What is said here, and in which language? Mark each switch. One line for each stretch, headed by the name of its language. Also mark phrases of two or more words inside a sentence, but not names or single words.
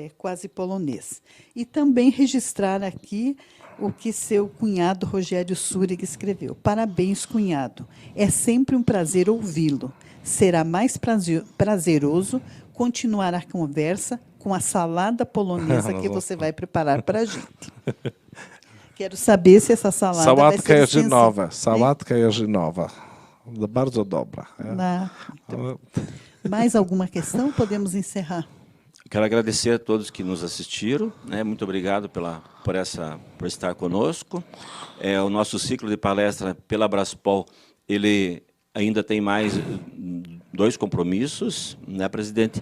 Portuguese: E também registrar aqui o que seu cunhado Rogério Súrega escreveu. Parabéns, cunhado. É sempre um prazer ouvi-lo. Será mais prazeroso continuar a conversa com a salada polonesa que você vai preparar para a gente. Quero saber se essa salada vai ser
Polish: jarzynowa. Sałatka jarzynowa. Bardzo dobra.
Portuguese: Mais alguma questão? Podemos encerrar. Quero agradecer a todos que nos assistiram, né? Muito obrigado por estar conosco. O nosso ciclo de palestra pela Braspol, ele ainda tem mais 2 compromissos, né, presidente?